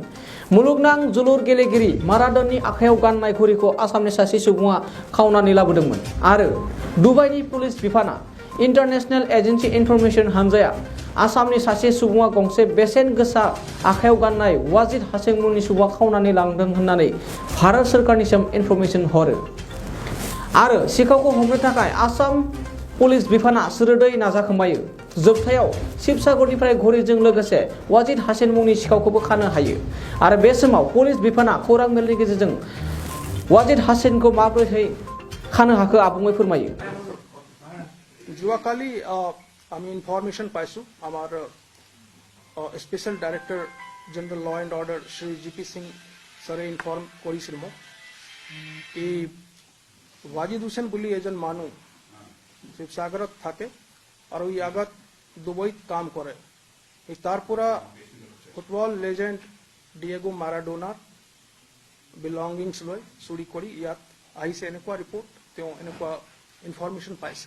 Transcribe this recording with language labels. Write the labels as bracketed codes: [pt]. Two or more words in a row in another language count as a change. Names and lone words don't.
[brx] मुलुगनां जोलुर गेलेगिरि माराडोननि आखायाव गाननाय घुरिखौ आसामनि सासे सुबुङा खावनानै लाबोदोंमोन आरो दुबाइनि पुलिस बिफाना [en] international agency information [brx] हानजाया आसामनि सासे सुबुङा गंसे बेसेन गोसा आखायाव गाननाय वाजिर हासेन मुंनि सुबुङा खावनानै लांदों होननानै भारत सोरखारनिसिम इनफरमेशन हरो आरो सिखावखौ हमनो थाखाय आसाम पुलिस बिफाना सोरदै नाजाखोमायो। जोबथायाव शिबसागरनिफ्राय घुरिजों लोगोसे वाजिर हासेन मुंनि सिखावखौबो खानो हायो आरो बे समाव पुलिस बिफाना खौरां मेलनि गेजेरजों वाजिर हासेनखौ माबोरै खानो हाखो आबुङै फोरमायो। [as] যোৱাকালি আমি ইনফরমেশন পাইছো আমার [en] special director general law and order [as] শ্রী জিপি সিং স্যারে ইনফর্ম কৰিছিল মোক এই वाजिद हुसैन বুলি এজন মানুহ শিৱসাগৰত থাকে আৰু ই আগত দুবাইত কাম কৰে। এই তাৰ পৰা [en] football legend [as] ডিয়েগো মাৰাডোনাৰ বিলংগিংছ লৈ চুৰি কৰি ইয়াত আহিছে এনেকুৱা ৰিপৰ্ট তেওঁ এনেকুৱা ইনফরমেশন পাইছে।